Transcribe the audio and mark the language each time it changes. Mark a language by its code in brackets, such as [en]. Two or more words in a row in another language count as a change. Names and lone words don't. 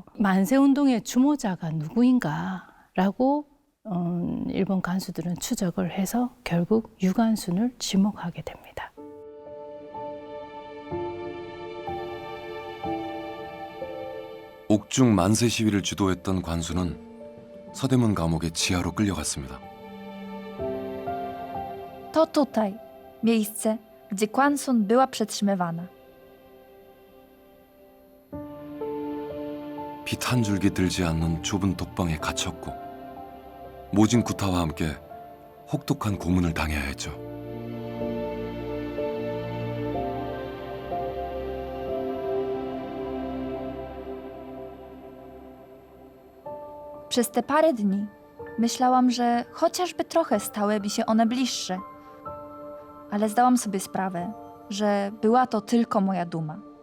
[ko] 만세운동의 주모자가 누구인가라고 일본 간수들은 추적을 해서 결국 유관순을 지목하게 됩니다. 옥중 만세 시위를 주도했던 관수는 서대문 감옥의 지하로 끌려갔습니다. [pl] To tutaj, miejsce, gdzie Kwansun była przetrzymywana. [ko] 빛 한 줄기 들지 않는 좁은 독방에 갇혔고 모진 구타와 함께 혹독한 고문을 당해야 했죠. [pl] Przez te parę dni myślałam, że chociażby trochę stały mi się one bliższe. Ale zdałam sobie sprawę, że była to tylko moja duma.